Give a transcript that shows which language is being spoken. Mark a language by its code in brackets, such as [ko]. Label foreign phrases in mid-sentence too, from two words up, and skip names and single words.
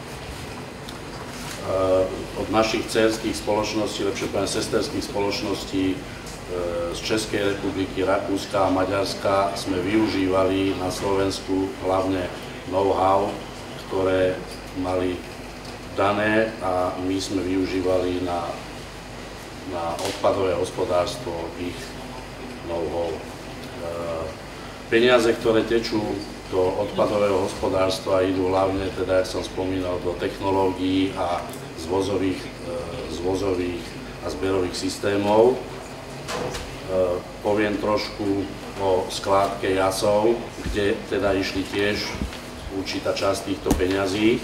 [sk] Od našich dcérskych spoločností, lepšie povedané sesterských spoločností z Českej republiky, Rakúska a Maďarska sme využívali na Slovensku hlavne know-how, ktoré mali dané a my sme využívali na odpadové hospodárstvo ich know-how. Peniaze, ktoré tečú do odpadového hospodárstva, idú hlavne, teda, jak som spomínal, do technológií a zvozových a zberových systémov. Poviem trošku o skládke Jasov, kde teda išli tiež určitá časť týchto peňazí.